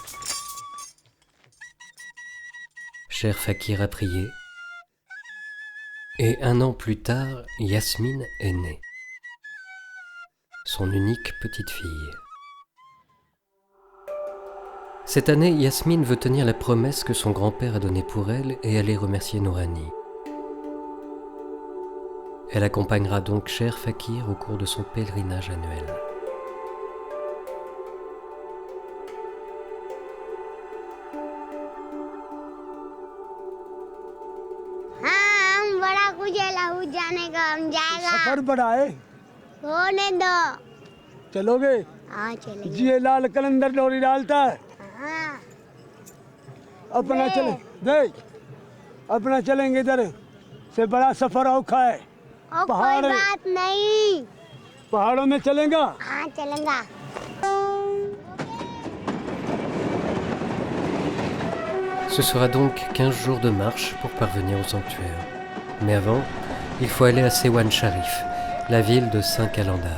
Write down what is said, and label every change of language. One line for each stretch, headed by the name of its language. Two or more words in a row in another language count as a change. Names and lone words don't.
French: Cher Fakir a prié, et 1 an plus tard, Yasmine est née, son unique petite fille. Cette année, Yasmine veut tenir la promesse que son grand-père a donnée pour elle et aller remercier Nourani. Elle accompagnera donc Cher Fakir au cours de son pèlerinage annuel.
Hindi: सफर बड़ा है होने दो। चलोगे हाँ चलेंगे। जी ये लाल कलंदर डोरी डालता है हाँ अपना दे। चले दे अपना चलेंगे इधर से बड़ा सफर औखा है और कोई पहाड़ बात नहीं। पहाड़ों में चलेगा हाँ चलेंगा।
French: Ce sera donc 15 jours de marche pour parvenir au sanctuaire. Mais avant, il faut aller à Sewan Sharif, la ville de Saint Kalandar.